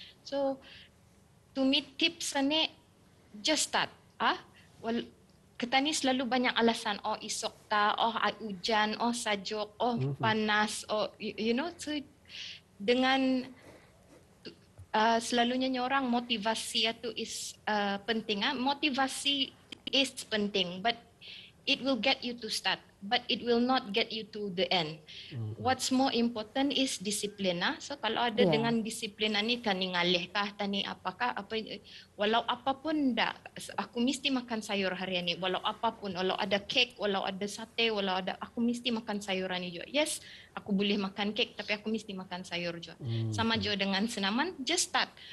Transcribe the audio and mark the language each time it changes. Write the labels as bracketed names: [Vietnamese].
[English] So to me tips ni just start. [Malay] kita ni selalu banyak alasan. Oh esok tak, oh hujan, oh sajuk, oh panas, [English] oh you know. [Malay] So dengan selalunya orang motivasi itu [English] is [Malay] penting. Motivasi is penting, [English] but it will get you to start, but it will not get you to the end. What's more important is disiplin. [Malay] So kalau ada dengan disiplin ni, tani ngalih kah, tani apakah, walau apapun dah, aku mesti makan sayur hari ini. Walau apapun, walau ada kek, walau ada sate, walau ada, aku mesti makan sayuran ni juga. [English] Yes, [Malay] aku boleh makan kek, tapi aku mesti makan sayur juga. Sama juga dengan senaman, [English] just start.